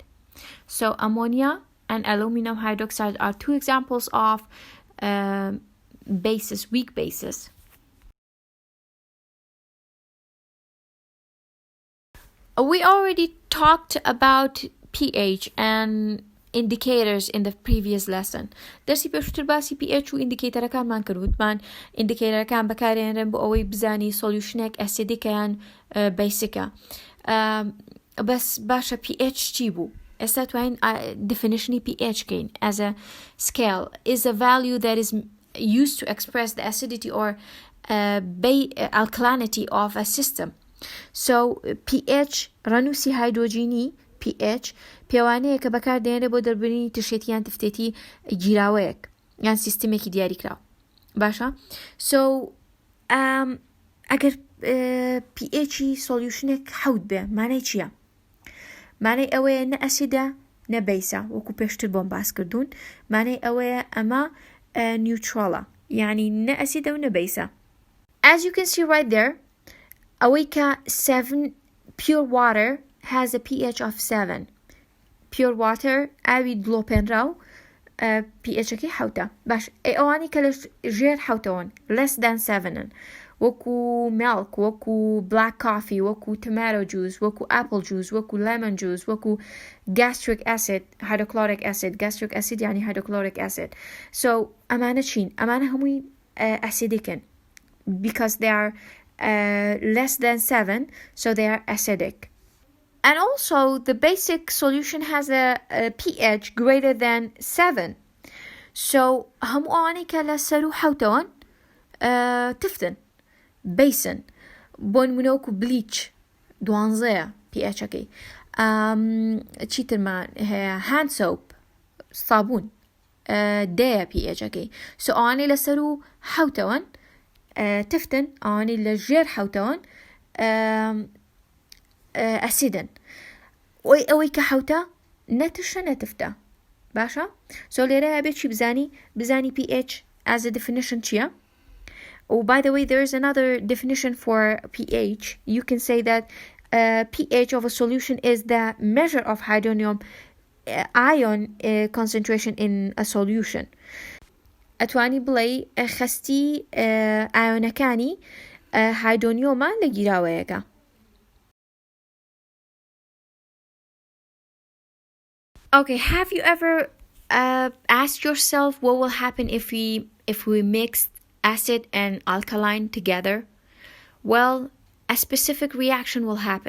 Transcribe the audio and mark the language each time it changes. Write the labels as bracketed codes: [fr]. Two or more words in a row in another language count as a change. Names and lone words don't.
[en] So ammonia and aluminum hydroxide are two examples of bases, weak bases. We already talked about pH, and indicators in the previous lesson. [ku] درسی پێشتر باسی pH و ئیندیکیتەرەکانمان کردوتمان ئیندیکیتەرەکان بەکارهێنرێن بۆ ئەوەی بزانی سۆلیوشنێک ئەسیدیکە یان بیسیکە. بەس باشە pH چی بوو؟ ئێستا توانین [en] definitionی pH کەین as a scale is a value that is used to express the acidity or alkalinity of a system. [ku] So pH ڕەنووسی هایدرۆجینی pH پێوانەیە کە بەکاردێنرێت بۆ دەربڕینی تشێتی یان تفتێتی گیراوەیەک یان سیستمێکی دیاریکراوە. باشە؟ So ئەگەر pHی سۆلیوشنێک حەوت بێ مانای چییە؟ مانای ئەوەیە نە ئەسیدە نە بیسە وەکو پێشتر بۆم باس کردوون. مانای ئەوەیە ئەمە نیوترالە یعنی نە ئەسیدە و نە بیسە. [en] As you can see right there [ku] ئەوەی کە [en] 7 pure water has a pH of 7. [ku] Pure water ئاوی دڵۆپێنراو pH-ەکەی حەوتە. باش ئەوانی کە لە ژێر حەوتەوەن [en] less than 7 وەکو milk وەکو black coffee وەکو tomato juice وەکو apple juice وەکو lemon juice وەکو gastric acid hydrochloric acid gastric acid yani hydrochloric acid. So [ku] ئەمانە چین؟ ئەمانە هەمووی [en] acidic because they are less than 7 so they are acidic. And also the basic solution has a pH greater than 7. [ku] So هەموو ئەوانەی کە لە سەر و حەوتەوەن تفتن بیسن بۆ نمونە وەکو بلیچ 12 pH-ەکەی چیترمان هەیە [en] hand soap [ku] سابون 10 pH-ەکەی. So ئەوانەی لە سەر و حەوتەوەن تفتن ئەوانەی لە ژێر حەوتەوەن ئەسیدن ئەوەی کە حەوتە نەتشە نەتفتە. باشە؟ So لێرە هەبێت چی بزانی pH [en] as a definition [ku] چییە؟ [en] Oh, by the way, there is another definition for pH. You can say that pH of a solution is the measure of hydronium ion concentration in a solution. [ku] ئەتوانی بڵێ خستی ئایۆنەکانی هایدرۆنیۆمە لە گیراوەیەکە. [en] Okay, have you ever asked yourself what will happen if we mix acid and alkaline together? Well, a specific reaction will happen.